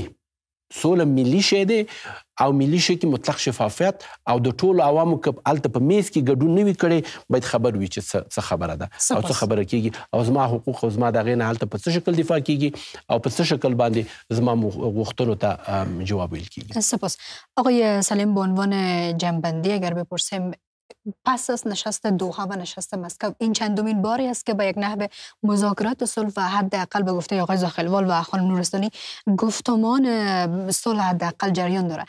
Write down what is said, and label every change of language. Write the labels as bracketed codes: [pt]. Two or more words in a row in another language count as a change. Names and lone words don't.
[ps] سوله ملي شی دی او ملي شی کې مطلق شفافیت او د ټولو عوامو که هلته په میز کې ګډون نه وي کړی، باید خبر وي چې څه خبره ده او څه خبره کېږي او زما حقوق او زما د هغې نه هلته په څه شکل دفاع کېږي او په څه شکل باندې زما غوښتنو ته جواب ویل کېږي. [fa] سپاس. آقای سلیم، به عنوان جنببندی اگر بپرسیم، پس از نشست دوحه و نشست مسکو این چندمین باری است که با یک نحو مذاکرات صلح و حداقل به گفته آقای زاخیلوال و خانم نورستانی گفتمان صلح حداقل جریان داره.